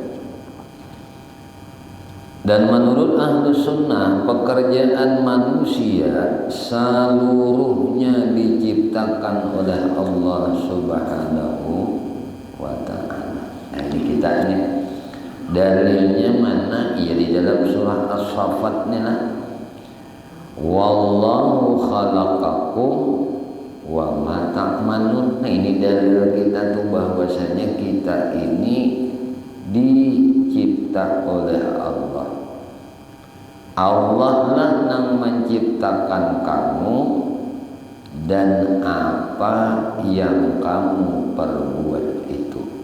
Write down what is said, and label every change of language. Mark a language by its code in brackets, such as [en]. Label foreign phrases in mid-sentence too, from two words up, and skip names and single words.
[id] Dan menurut ahlu sunnah, pekerjaan manusia seluruhnya diciptakan oleh Allah [ar] Subhanahu wa ta'ala. [id] Nah ini kita ini dalilnya mana? Ya di dalam surah As-Saffat nih lah. [ar] Wallahu khalaqakum wa ma ta'malun. [id] Nah ini dalil kita tuh bahwasanya kita ini dicipta oleh Allah. Allah lah yang menciptakan kamu dan apa yang kamu perbuat itu.